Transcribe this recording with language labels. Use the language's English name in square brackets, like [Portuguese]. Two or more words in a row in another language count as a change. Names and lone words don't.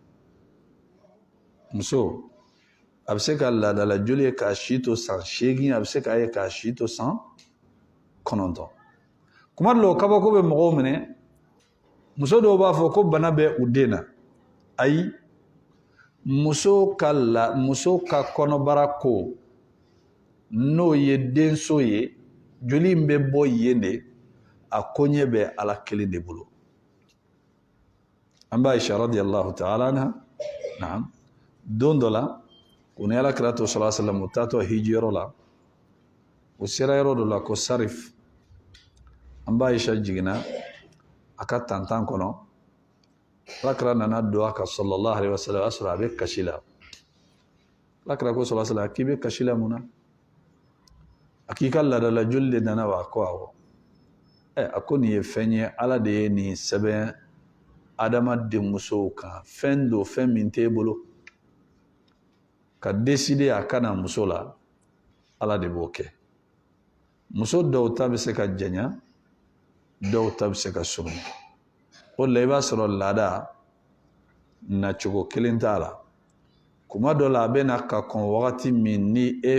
[Bambara] muso a bɛ se ka laadala joli ye k'a si to san 8 a bɛ se k'a ye k'a si to san 9 kuma dɔ la o kabako bɛ mɔgɔw minɛ muso dɔw b'a fɔ ko bana bɛ u den na ayi muso ka kɔnɔbara ko n'o ye denso ye joli in bɛ bɔ yen de a koɲɛ bɛ ala kelen de bolo an b'a Aisha [Arabic] رضي الله تعالى عنها [Bambara] naam don dɔ la u ni alakira to [Arabic] صلى الله عليه وسلم [Bambara] u taatɔ hijiyɔrɔ la u sera yɔrɔ dɔ la ko sarif an b'a Aisha jiginna a ka tantan kɔnɔ alakira nana don a kan [Arabic] صلى الله عليه وسلم [Bambara] o y'a sɔrɔ a bɛ kasi la alakira ko [Arabic] صلى الله عليه وسلم [Bambara] k'i bɛ kasi la mun na a k'i ka laadala joli de nana wa ko awɔ a ko nin ye fɛn ye ala de ye nin sɛbɛn adamaden musow kan fɛn do fɛn min t'e bolo ka décider a kana muso la ala de b'o kɛ muso dɔw ta bɛ se ka janya dɔw ta bɛ se ka surun o la i b'a sɔrɔ laada nacogo kelen t'a la kuma dɔ la a bɛ na ka kɔn wagati min ni e